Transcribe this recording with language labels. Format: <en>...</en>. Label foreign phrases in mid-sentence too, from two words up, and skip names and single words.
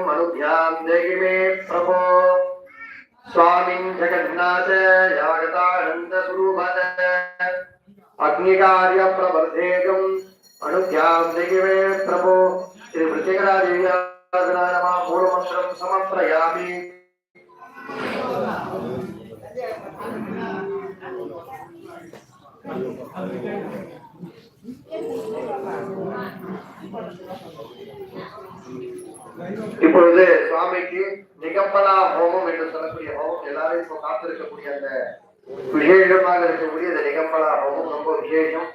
<sa>अनुध्यान देहि मे प्रभो स्वामिं जगन्नाथ यागदानंद स्वरूपद अग्निकार्य प्रवर्तेकं अनुध्यान देहि मे प्रभो श्री प्रत्येकराजेव्यासनाम मूलमन्त्रं समर्पयामि</sa> <ta>இப்பொழுது சுவாமிக்கு நிகம்பலா ஹோமம் என்று சொல்லக்கூடிய ஹோமம் எல்லாரும் இப்போ காத்திருக்கக்கூடிய அந்த விசேஷமாக இருக்கக்கூடிய இந்த நிகம்பலா ஹோமம் ரொம்ப விசேஷம்.</ta>